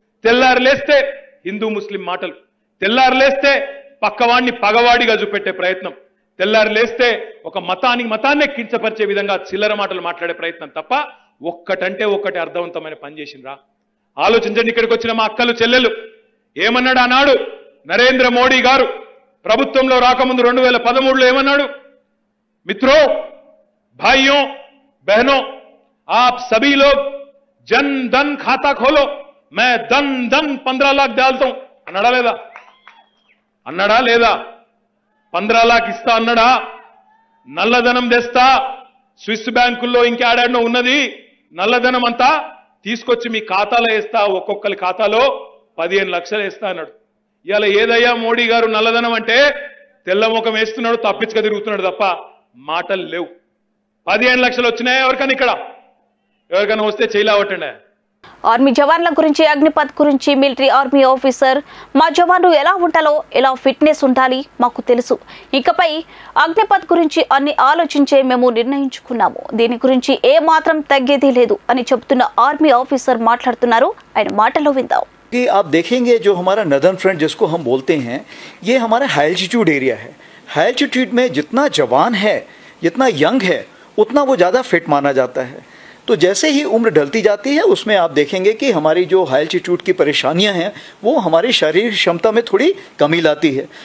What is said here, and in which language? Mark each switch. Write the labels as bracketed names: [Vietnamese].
[Telugu] తెల్లారు లేస్తే హిందూ ముస్లిం మాటలు, తెల్లారు లేస్తే పక్కవాడిని పగవాడిగా చూపెట్టే ప్రయత్నం, తెల్లారు లేస్తే ఒక మతాన్నే కించపరిచే విధంగా చిల్లర మాటలు మాట్లాడే ప్రయత్నం తప్ప ఒక్కటంటే ఒక్కటి అర్థవంతమైన పని చేసిండ్రా? ఆలోచించండి. ఇక్కడికి వచ్చిన మా అక్కలు చెల్లెలు ఏమన్నాడు ఆనాడు నరేంద్ర మోడీ గారు ప్రభుత్వంలో రాకముందు 2013లో ఏమన్నాడు? [Hindi] मित्रों, भाइयों, बहनों, आप सभी लोग जन धन खाता खोलो, मैं धन 15 लाख डालता हूं [Telugu] అన్నాడా లేదా? అన్నాడా లేదా? 15 लाख ఇస్తా అన్నాడా? నల్లధనం తెస్తా, స్విస్ బ్యాంకుల్లో ఇంకేడాడనో ఉన్నది నల్లధనం అంతా తీసుకొచ్చి మీ ఖాతాలో వేస్తా, ఒక్కొక్కరి ఖాతాలో 15 లక్షలు వేస్తా అన్నాడు. ఇవాళ ఏదయ్యా మోడీ గారు నల్లధనం అంటే తెల్లముఖం వేస్తున్నాడు, తప్పించుక తిరుగుతున్నాడు తప్ప మాటలు లేవు. 15 లక్షలు వచ్చినాయా ఎవరికైనా? ఇక్కడ ఎవరికైనా వస్తే చేయలేవటండి. ఆర్మీ జవాన్ల గురించి, అగ్నిపథ్ గురించి మిలిటరీ ఆర్మీ ఆఫీసర్ మా జవాన్లు ఎలా ఉంటాలో, ఎలా ఫిట్నెస్ ఉండాలి మాకు తెలుసు. ఇకపై అగ్నిపథ్ గురించి అన్ని ఆలోచించే మేము నిర్ణయించుకున్నాము. దీని గురించి ఏ మాత్రం తగ్గేది లేదు అని చెబుతున్న ఆర్మీ ఆఫీసర్ మాట్లాడుతున్నారు. ఆయన మాటలో విందాం. [Hindi] कि आप देखेंगे जो हमारा नदर्न फ्रंट जिसको हम बोलते हैं, ये हमारा हाई एल्टीट्यूड एरिया है. हाई एल्टीट्यूड में जितना जवान है, जितना यंग है, उतना वो ज़्यादा फिट माना जाता है. तो जैसे ही उम्र ढलती जाती है उसमें आप देखेंगे कि हमारी जो हाई एल्टीट्यूड की परेशानियां हैं वो हमारी शारीरिक क्षमता में थोड़ी कमी लाती है.